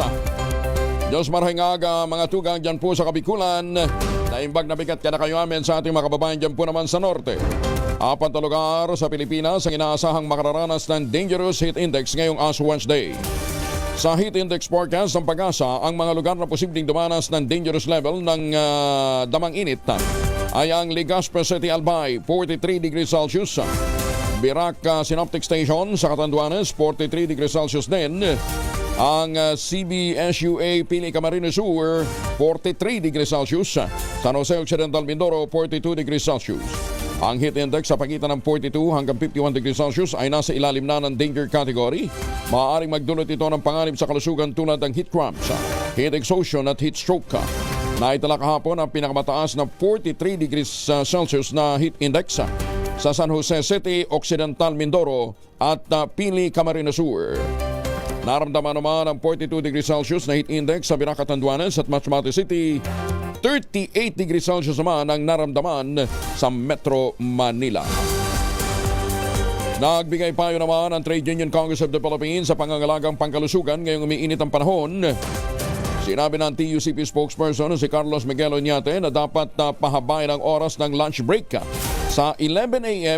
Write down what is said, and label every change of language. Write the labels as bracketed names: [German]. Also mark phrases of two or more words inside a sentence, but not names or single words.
[Bikol] Diyos marahing aga mga tugang dyan po sa Kabikulan. [Iloko] Naimbag na bigat ka na kayo [Filipino] amin sa ating mga kababayan dyan po naman sa Norte. 4 na lugar sa Pilipinas ang inaasahang makararanas ng [English] dangerous heat index [Filipino] ngayong Ash Wednesday. Sa [English] heat index forecast [Filipino] ng Pag-asa, ang mga lugar na posibleng dumanas ng [English] dangerous level [Filipino] ng damang init ay ang Legazpi City, Albay, [English] 43 degrees Celsius. [Filipino] Birac Synoptic Station sa Catanduanes, [English] 43 degrees Celsius [Filipino] din. Ang CBSUA Pili Camarines Sur, [English] 43 degrees Celsius. [Filipino] San Jose Occidental Mindoro, [English] 42 degrees Celsius. [Filipino] Ang [English] heat index [Filipino] sa pagitan ng 42 hanggang 51 [English] degrees Celsius [Filipino] ay nasa ilalim na ng [English] danger category. [Filipino] Maaaring magdulot ito ng panganib sa kalusugan tulad ng [English] heat cramps, heat exhaustion [Filipino] at [English] heat stroke. [Filipino] Naitala kahapon ang pinakamataas na [English] 43 degrees Celsius [Filipino] na [English] heat index [Filipino] sa San Jose City, Occidental Mindoro at Pili Camarines Sur. Naramdaman naman ang [English] 42 degrees Celsius [Filipino] na [English] heat index [Filipino] sa Birac, Catanduanes at Masbate City. [English] 38 degrees Celsius [Filipino] naman ang naramdaman sa Metro Manila. Nagbigay payo naman ang Trade Union Congress of the Philippines sa pangangalagang pangkalusugan ngayong umiinit ang panahon. Sinabi ng TUCP spokesperson si Carlos Miguel Oñate na dapat pahabain ang oras ng [English] lunch break [Filipino] sa 11 a.m.